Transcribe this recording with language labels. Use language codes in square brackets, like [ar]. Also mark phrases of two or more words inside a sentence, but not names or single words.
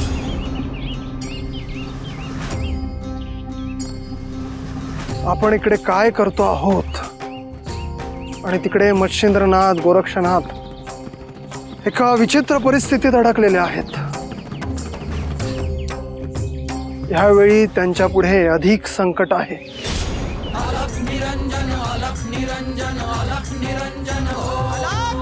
[mr] आपण इकडे काय करतो आहोत आणि तिकडे मच्छिंद्रनाथ, गोरक्षनाथ एका विचित्र परिस्थितीत अडकलेले आहेत. ह्यावेळी त्यांच्या पुढे अधिक संकट आहे. [hi] अलख निरंजन अलख निरंजन अलख निरंजन हो अलख